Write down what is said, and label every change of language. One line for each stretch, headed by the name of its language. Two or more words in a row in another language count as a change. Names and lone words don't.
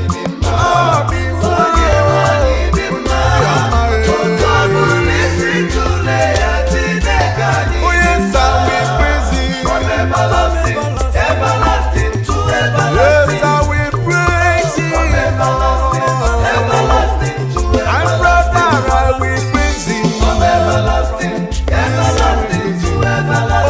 Igbo: Onye nwe anyị dị mma. Otu ọ bụla isi tụlee ya, Chineke anyị dị mma.
English: Oh, yes, I will praise you. From everlasting, everlasting to Yes, everlasting. I will praise you. From everlasting, everlasting to And brother, I everlasting. will praise you. From everlasting, everlasting to everlasting.